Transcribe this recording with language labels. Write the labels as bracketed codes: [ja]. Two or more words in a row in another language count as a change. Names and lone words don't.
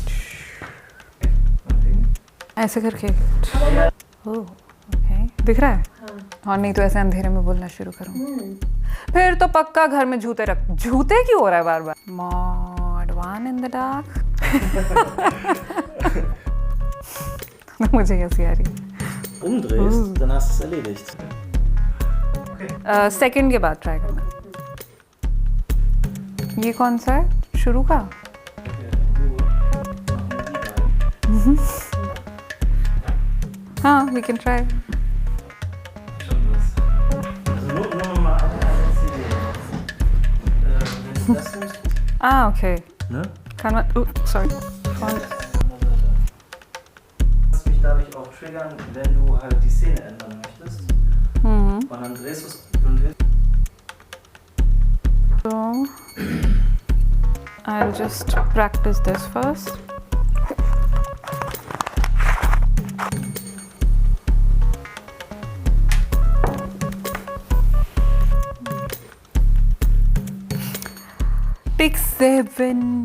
[hi] ऐसे करके [en] oh okay, [hi] दिख रहा है? और नहीं तो ऐसे अंधेरे में बोलना शुरू करूँ फिर तो पक्का घर में जूते क्यों हो रहा है बार बार? [en] mode one in the dark. [hi] मुझे कैसी आ रही है? [de] Umdrehst, dann hast du es erledigt. [hi] सेकंड के बाद ट्राई करना। ये कौन सा है? शुरू का? हाँ, [en] we can try. [de] Also nur mal eine CD. Wenn du das nimmst, Ah, okay. ne? Kann man, sorry. Lass mich dadurch auch triggern, wenn du halt die Szene ändern möchtest. Und dann drehst du es und [en] So, I'll just practice this first. Take 7.